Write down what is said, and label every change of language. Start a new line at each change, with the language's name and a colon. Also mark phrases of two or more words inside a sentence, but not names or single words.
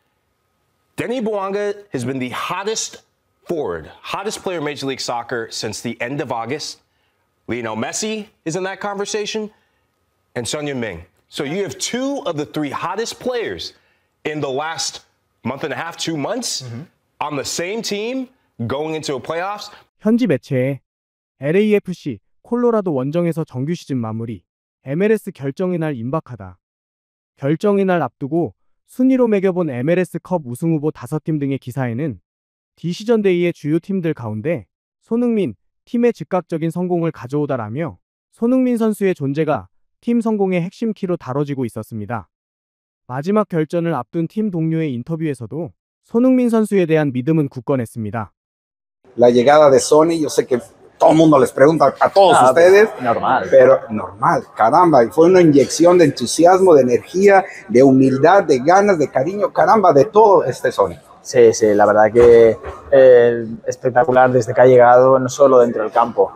English: Denis Bouanga has been the hottest forward, hottest player in Major League Soccer since the end of August. Lionel Messi is in that conversation, and Son Heung-min. So you have two of the three hottest players in the last month and a half, 2 months, on the same team going into a playoffs.
Korean: 현지 매체에 LAFC 콜로라도 원정에서 정규 시즌 마무리, MLS 결정의 날 임박하다. 결정의 날 앞두고 순위로 매겨본 MLS 컵 우승 후보 5팀 등의 기사에는 디시전데이의 주요 팀들 가운데 손흥민, 팀의 즉각적인 성공을 가져오다라며 손흥민 선수의 존재가 팀 성공의 핵심 키로 다뤄지고 있었습니다. 마지막 결전을 앞둔 팀 동료의 인터뷰에서도 손흥민 선수에 대한 믿음은 굳건했습니다.
Spanish: La llegada de Sonny, yo sé que todo el mundo les pregunta a todos ustedes, normal. Pero normal, caramba, fue una inyección de entusiasmo, de energía, de humildad, de ganas, de cariño, caramba, de todo Sonny. Sí, la verdad que espectacular desde que ha llegado, no solo dentro del campo.